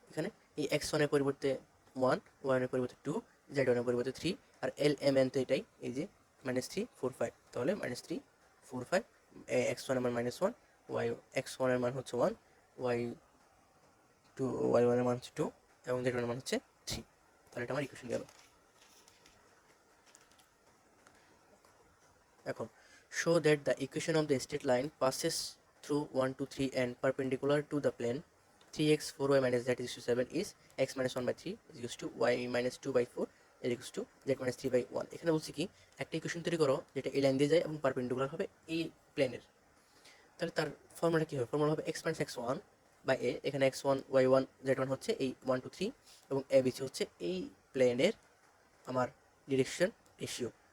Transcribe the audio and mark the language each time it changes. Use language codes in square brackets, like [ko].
[bn] এখানে এই এক্স ওয়ানের পরিবর্তে 1, ওয়ানের পরিবর্তে 2, জেড ওয়ানের পরিবর্তে 3, আর এল এম এন তো এটাই, এই যে -3 4 5। তাহলে -3 4 5, এক্স ওয়ানের মান -1, ওয়াই এক্স ওয়ানের মান হচ্ছে 1, ওয়াই ওয়াই ওয়ানের মান হচ্ছে 2 এবং জেড ওয়ানের মান হচ্ছে 3। তাহলে এটা আমার ইকুয়েশন গেল। [en] এখন show that the equation of the straight line passes through 1 2 3 and perpendicular to the plane 3x 4y minus z is equal to 7 is x minus 1 by 3 is equal to y minus 2 by 4 is equal to z minus 3 by 1। [bn] এখানে বলছি কি একটা equation তৈরি করো যেটা এই line দিয়ে যায় এবং পারপেন্ডিকুলার হবে এই প্লেনের। তাহলে তার ফর্মুলাটা কী হবে? ফর্মুলা হবে x minus x1 বাই এ, এখানে x1 y1 z1 হচ্ছে এই 1 2 3 এবং এ বিসি হচ্ছে এই প্লেনের আমার ডিরেকশন রেশিও।